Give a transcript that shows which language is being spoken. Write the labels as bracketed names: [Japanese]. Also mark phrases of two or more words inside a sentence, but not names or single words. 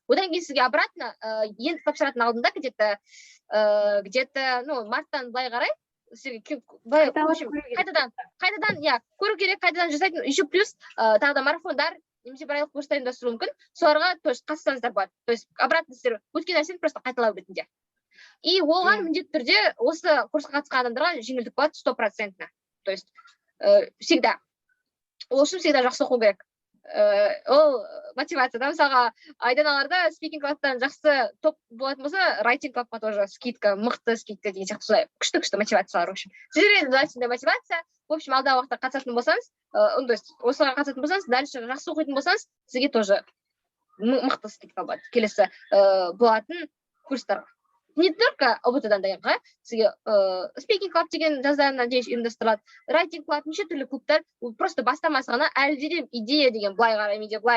[Kazakh] Одан кейін сізге обратно, енді тапсыратын алдында где-то, марттан былай қарай, қайтадан көру керек, қайтадан жасайтын. [Russian] Еще плюс [Kazakh] тағы да марафондар, немесе бір айлық курстар ұйымдастыру мүмкін. Соларға қатыссаңыздар болады. [Russian] То есть обратно [Kazakh] сіздер өткен нәрсені просто қайталау ретінде. И оған міндетті түрде осы курсқа қатысқан адамдарға жеңілдік болады 100%. [Russian] То есть всегда. [Kazakh] Ол үшін всегда жақсы оқу керек. Ол мотивация, да, мысалға айданаларда спикинг клубтан жақсы топ болатын болса, райтинг клубқа тоже скидка, мықты скидка деген сияқты солай күшті мотивациялар, [Russian] в общем. Сіздерге дальше мотивация, в общем, [Kazakh] алдағы уақытта қатысатын болсаңыз, [Russian] то есть [Kazakh] осыларға қатысатын болсаңыз, дальше жақсы оқитын болсаңыз, сізге тоже мықты скидка болады. Келесі болатын курстар. [Russian] Не только [Kazakh] ОБТ-дан дайынға, сізге спикинг клуб деген жазда надеюсь ұйымдастырылады. Райтинг клуб, неше түрлі клубтар, просто бастамасы ғана әлде де идея деген былай қарай, менде былай.